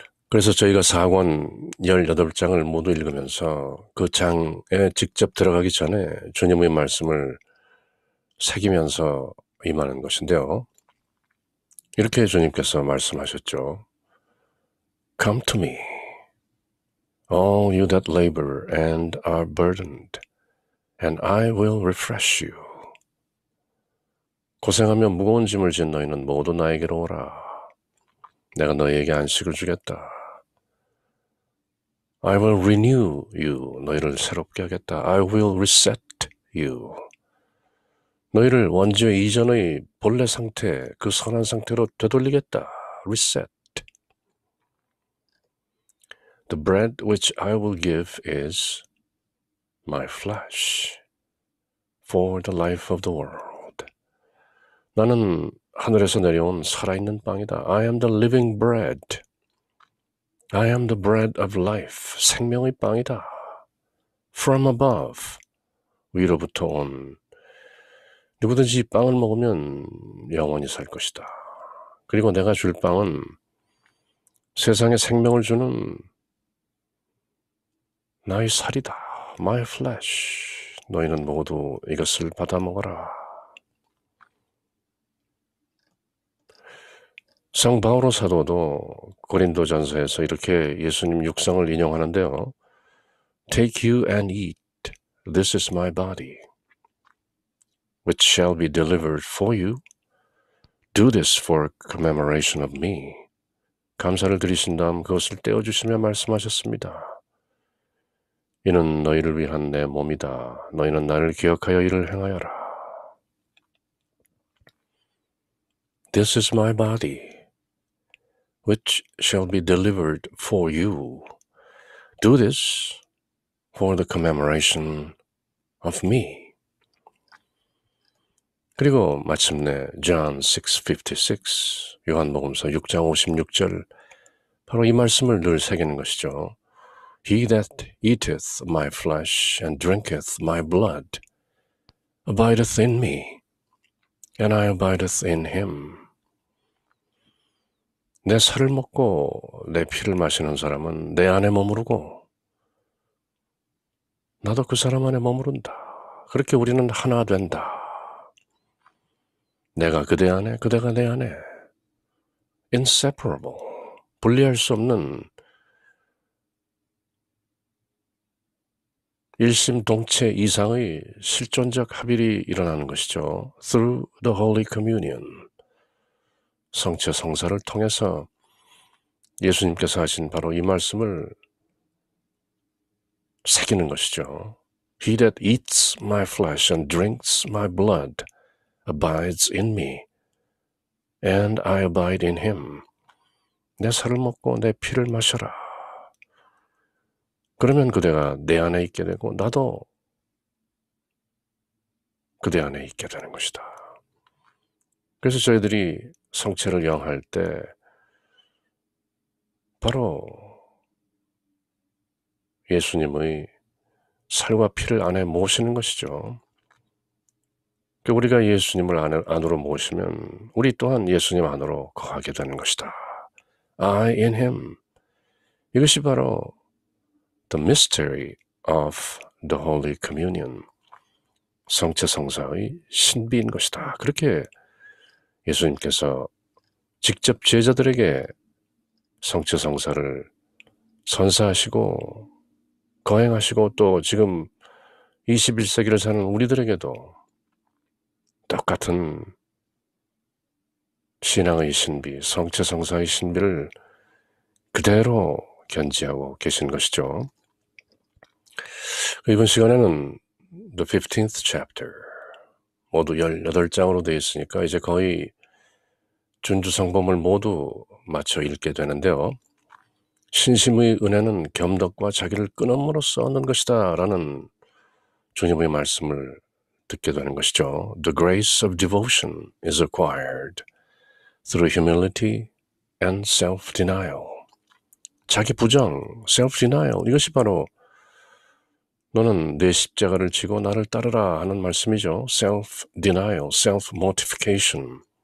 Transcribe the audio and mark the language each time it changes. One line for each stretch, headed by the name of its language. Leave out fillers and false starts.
Korean: 그래서 저희가 4권 18장을 모두 읽으면서 그 장에 직접 들어가기 전에 주님의 말씀을 새기면서 임하는 것인데요. 이렇게 주님께서 말씀하셨죠.
English: Come to me, all you that labor and are burdened, and I will refresh you.
Korean: 고생하며 무거운 짐을 진 너희는 모두 나에게로 오라. 내가 너희에게 안식을 주겠다.
English: I will renew you.
Korean: 너희를 새롭게 하겠다.
English: I will reset you.
Korean: 너희를 원죄 이전의 본래 상태, 그 선한 상태로 되돌리겠다.
English: Reset. The bread which I will give is my flesh for the life of the world.
Korean: 나는 하늘에서 내려온 살아있는 빵이다.
English: I am the living bread. I am the bread of life.
Korean: 생명의 빵이다.
English: From above.
Korean: 위로부터 온. 누구든지 이 빵을 먹으면 영원히 살 것이다. 그리고 내가 줄 빵은 세상에 생명을 주는 나의 살이다.
English: My flesh.
Korean: 너희는 모두 이것을 받아 먹어라. 성 바오로 사도도 고린도전서에서 이렇게 예수님 육성을 인용하는데요.
English: Take you and eat. This is my body, which shall be delivered for you. Do this for commemoration of me.
Korean: 감사를 드리신 다음 그것을 떼어주시며 말씀하셨습니다. 이는 너희를 위한 내 몸이다. 너희는 나를 기억하여 이를 행하여라.
English: This is my body, which shall be delivered for you. Do this for the commemoration of me.
Korean: 그리고 마침내 John 6:56, 요한복음서 6장 56절, 바로 이 말씀을 늘 새기는 것이죠.
English: He that eateth my flesh and drinketh my blood abideth in me, and I abideth in him.
Korean: 내 살을 먹고 내 피를 마시는 사람은 내 안에 머무르고 나도 그 사람 안에 머무른다. 그렇게 우리는 하나 된다. 내가 그대 안에, 그대가 내 안에.
English: Inseparable.
Korean: 분리할 수 없는 일심동체 이상의 실존적 합일이 일어나는 것이죠.
English: Through the Holy Communion.
Korean: 성체 성사를 통해서 예수님께서 하신 바로 이 말씀을 새기는 것이죠.
English: He that eats my flesh and drinks my blood abides in me, and I abide in him.
Korean: 내 살을 먹고 내 피를 마셔라. 그러면 그대가 내 안에 있게 되고 나도 그대 안에 있게 되는 것이다. 그래서 저희들이 성체를 영할 때 바로 예수님의 살과 피를 안에 모시는 것이죠. 우리가 예수님을 안으로 모시면 우리 또한 예수님 안으로 거하게 되는 것이다.
English: I in him.
Korean: 이것이 바로
English: the mystery of the Holy Communion.
Korean: 성체 성사의 신비인 것이다. 그렇게 예수님께서 직접 제자들에게 성체 성사를 선사하시고 거행하시고 또 지금 21세기를 사는 우리들에게도 똑같은 신앙의 신비, 성체 성사의 신비를 그대로 견지하고 계신 것이죠. 이번 시간에는
English: the 15th chapter
Korean: 모두 18장으로 되어 있으니까 이제 거의 준주성범을 모두 마쳐 읽게 되는데요. 신심의 은혜는 겸덕과 자기를 끊음으로써 얻는 것이다 라는 주님의 말씀을 듣게 되는 것이죠.
English: The grace of devotion is acquired through humility and self-denial.
Korean: 자기 부정, self-denial, 이것이 바로 너는 내 십자가를 지고 나를 따르라 하는 말씀이죠.
English: self-denial, self-mortification.